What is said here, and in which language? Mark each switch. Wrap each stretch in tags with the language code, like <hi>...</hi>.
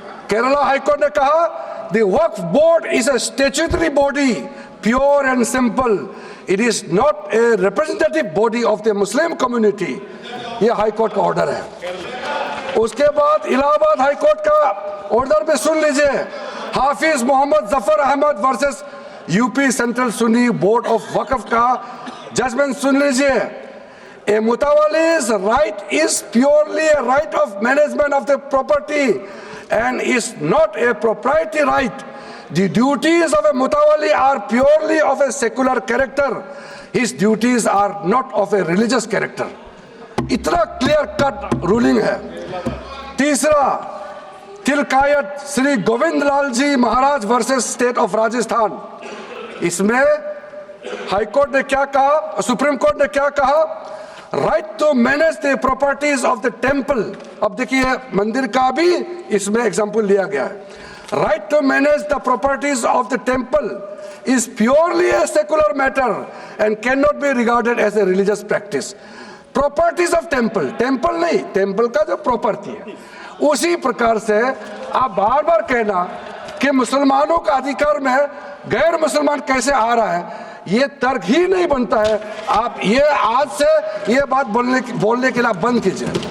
<hi>Kerala high court ने कहा</hi> <en>The waqf board is a statutory body, pure and simple, it is not a representative body of the Muslim community.</en> <hi>ये high court का order है। उसके बाद Allahabad high court का ऑर्डर भी सुन लीजिए, हाफिज Mohammad Zafar Ahmad versus UP central Sunni board of वक्फ का जजमेंट सुन लीजिए।</hi> <en>A mutawalli's right is purely a right of management of the property and is not a proprietary right. The duties of a mutawalli are purely of a secular character. His duties are not of a religious character.</en> <hi>इतना clear cut ruling है। तीसरा तिलकायत श्री गोविंद लाल जी महाराज versus state of Rajasthan. इसमें high court ने क्या कहा, supreme court ने क्या कहा,</hi> <en>Right to manage the properties of the temple.</en> <hi>अब देखिए मंदिर का भी इसमें एग्जाम्पल लिया गया है।</hi> <en>Right to manage the properties of the temple is purely a secular matter and cannot be regarded as a religious practice. Properties of temple,</en> <hi>temple नहीं, temple का जो property है, उसी प्रकार से आप बार बार कहना कि मुसलमानों का अधिकार में गैर मुसलमान कैसे आ रहा है, ये तर्क ही नहीं बनता है। आप ये आज से ये बात बोलने के लिए आप बंद कीजिए।</hi>